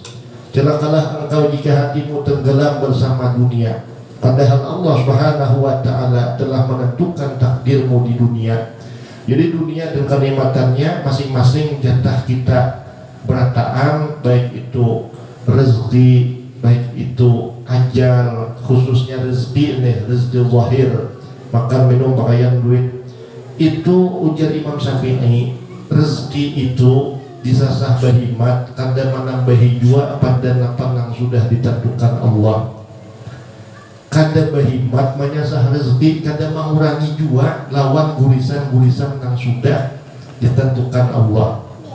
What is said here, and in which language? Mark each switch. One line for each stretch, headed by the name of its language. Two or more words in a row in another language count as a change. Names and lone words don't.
Indonesian: Celakalah engkau jika hatimu tenggelam bersama dunia, padahal Allah
Arabic: Subhanahu wa ta'ala
Indonesian: telah menentukan takdirmu di dunia. Jadi dunia dan kenikmatannya masing-masing jatah kita berataan, baik itu rezeki, baik itu ajal, khususnya rezeki nih, rezeki zahir, makan minum pakaian duit.
Banjar: Itu ujar Imam Syafi'i, rezeki itu disasah bahimat, kada menambahi jua pada napan yang sudah ditentukan Allah. Kada bahimat menyasah rezeki, kada mengurangi jua lawan gurisan-gurisan yang sudah ditentukan Allah.